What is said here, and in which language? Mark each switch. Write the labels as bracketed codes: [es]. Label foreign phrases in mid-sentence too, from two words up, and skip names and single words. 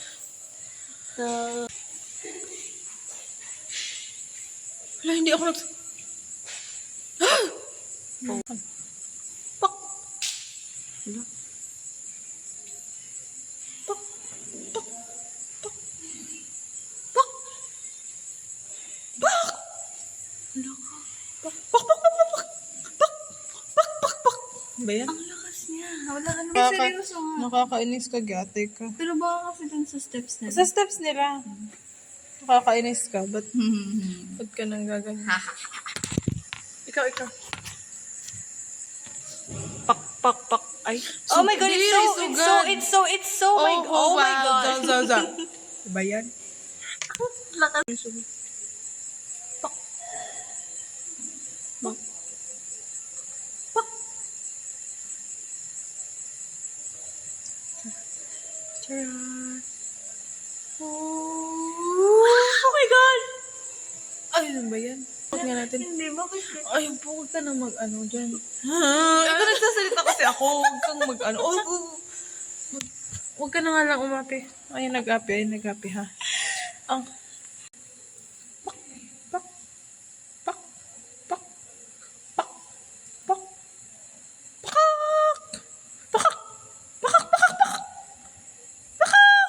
[tl] Wala, hindi ako Pak! Wala. Pak! Pak! Pak! Pak! Pak! Wala ka. Pak! Pak! Pak! Pak! Pak! Pak! Pak! Pak! Pak! Ba yan? Ang lakas niya. Wala ka naman Nakaka- seryoso nga. Nakakainis ka, gate ka. Pero baka kasi dun sa steps na. Sa steps nila. Nakakainis ka, ba't ka nang gaganyan? Ikaw. Pak, pak, pak. Ay. [en] Oh my God, it's so, my God. [tl] Za. Diba yan? Lakas. Pak. Pak. Pak. Tara. [en] Oh my God! [tl] Ay, ano ba yan? Huwag nga natin. Hindi, bakit? Ay, huwag ka na mag-ano dyan. Ito nagsasalita kasi ako. Huwag kang mag-ano. Huwag ka na nga lang umapi. Ay, nag-api, ha. Ang... Pak, pak, pak, pak, pak, pak, pakak, pakak, pakak, pakak, pakak, pakak.